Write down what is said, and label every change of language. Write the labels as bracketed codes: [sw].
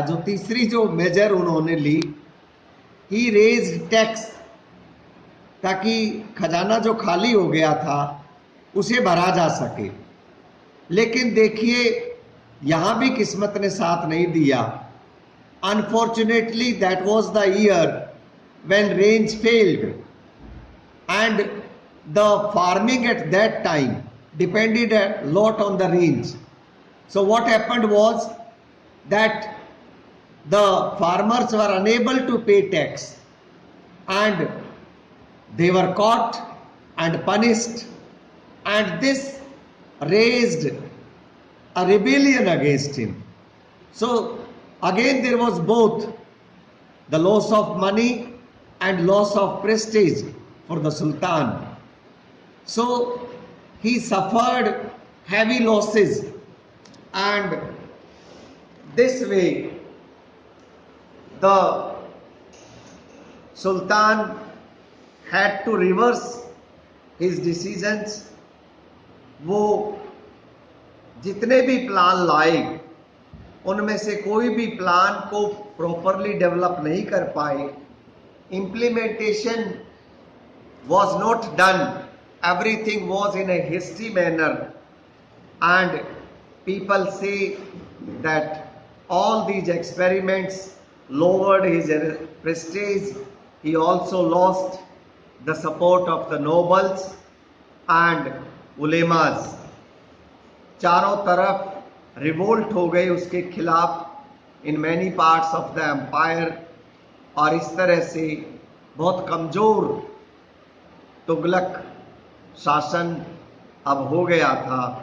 [hi] जो तीसरी जो मेजर उन्होंने ली, [en] ही raise tax, [hi] ताकि खजाना जो खाली हो गया था उसे भरा जा सके। लेकिन देखिए यहां भी किस्मत ने साथ नहीं दिया। [en] Unfortunately that was the year when rains failed and the farming at that time depended a lot on the rains. So what happened was that the farmers were unable to pay tax and they were caught and punished, and this raised a rebellion against him. So again there was both the loss of money and loss of prestige for the Sultan. So he suffered heavy losses, and this way the Sultan had to reverse his decisions. [hi] वो जितने भी plan लाए उनमें से कोई भी plan को properly develop नहीं कर पाए। [en] Implementation was not done, everything was in a hasty manner, and people say that all these experiments lowered his prestige. He also lost the support of the nobles and ulemas. [hi] चारों तरफ revolt हो गए उसके खिलाफ [en] in many parts of the empire, [hi] और इस तरह से बहुत कमजोर तुगलक शासन अब हो गया था।